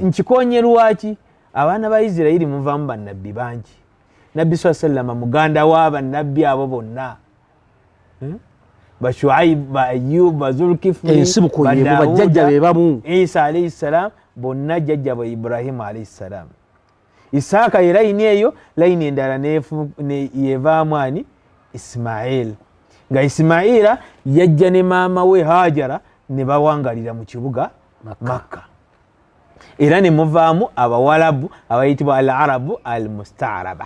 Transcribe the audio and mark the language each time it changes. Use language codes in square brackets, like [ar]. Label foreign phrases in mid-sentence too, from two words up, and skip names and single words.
[lg] nkikonye lwaki abaana ba Isiraili muvaamu bannabbi bangi. Nabbi sallallahu muganda w'abannabbi abo bonna. Ba Shuaib, ba Ayyub, ba Zulkifli, ba jajja be bamu. Isa [ar] عليه السلام [lg] bonna jajja ba Ibrahim [ar] عليه السلام. [lg] Isaka ye layini eyo, layini endala ne yevaamu ani Ismail. Nga Ismaila yajja ne maama we Hajara ne bawangalira mu kibuga Makka. Era ne muvaamu abawalabu abayitibwa [ar] العرب المستعربة.